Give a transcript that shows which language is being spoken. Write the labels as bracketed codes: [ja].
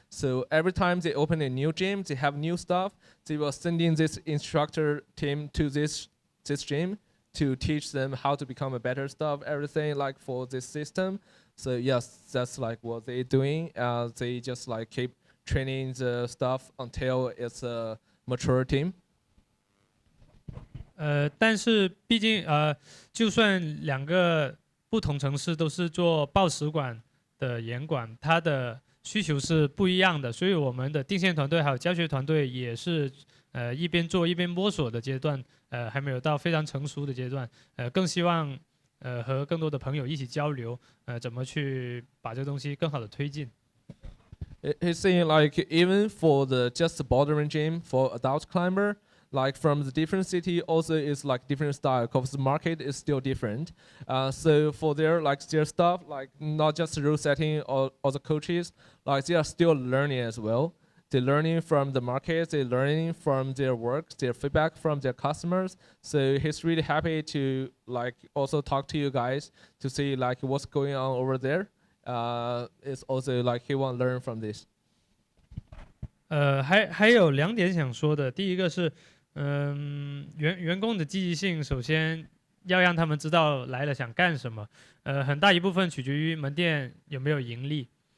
[en] So every time they open a new gym, they have new stuff. They will send in this instructor team to this gym to teach them how to become a better stuff, everything like for this system. So yes, that's like what they're doing. They just like keep training the staff until it's a mature team. [zh] 但是毕竟就算两个不同城市都是做报使馆的严管，它的需求是不一样的，所以我们的定线团队还有教学团队也是一边做一边摸索的阶段，还没有到非常成熟的阶段，更希望和更多的朋友一起交流，怎么去把这个东西更好的推进。 [en] He's saying like even for the just bouldering gym for adult climber, like from the different city also is like different style because the market is still different. So for their stuff, like not just rule setting or the coaches, like they are still learning as well. They're learning from the market, they're learning from their work, their feedback from their customers. So he's really happy to like also talk to you guys to see like what's going on over there. It's also like he want to learn from this. [zh] 还有2点想说的，第一个是，员工的积极性，首先要让他们知道来了想干什么，很大一部分取决于门店有没有盈利。